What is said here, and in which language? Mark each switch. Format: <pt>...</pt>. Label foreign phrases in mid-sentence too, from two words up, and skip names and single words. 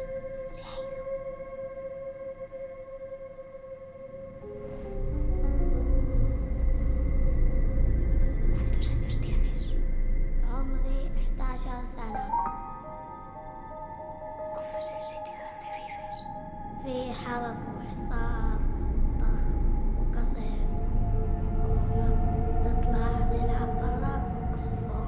<es>Se ha ido. ¿Cuántos años tienes?</es> <ar>عمري 11 سنة.</ar> <es>¿Cómo es el sitio donde vives?</es> <ar>في حرب وحصار وطخ وقصف. تطلع نلعب برا بقصفهم.</ar>